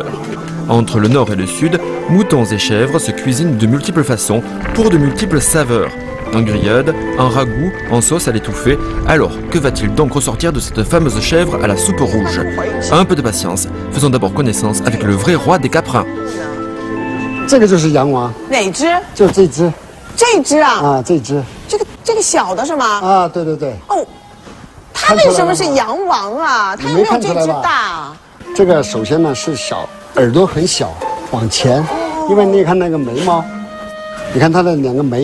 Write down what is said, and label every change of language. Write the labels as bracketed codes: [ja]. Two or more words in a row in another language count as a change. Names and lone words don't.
[fr] Entre le nord et le sud, moutons et chèvres se cuisinent de multiples façons pour de multiples saveurs. En grillade, en ragoût, en sauce à l'étouffer. Alors, que va-t-il donc ressortir de cette fameuse chèvre à la soupe rouge? Un peu de patience, faisons d'abord connaissance avec le vrai roi des caprins. [zh] 这个就是羊王，哪只？就这只。这只啊？啊，这只。这个小的是吗？啊，对对对。哦，它为什么是羊王啊？它有没有这只大？这个首先呢是小，耳朵很小，往前，因为你看那个眉毛，你看它的两个眉，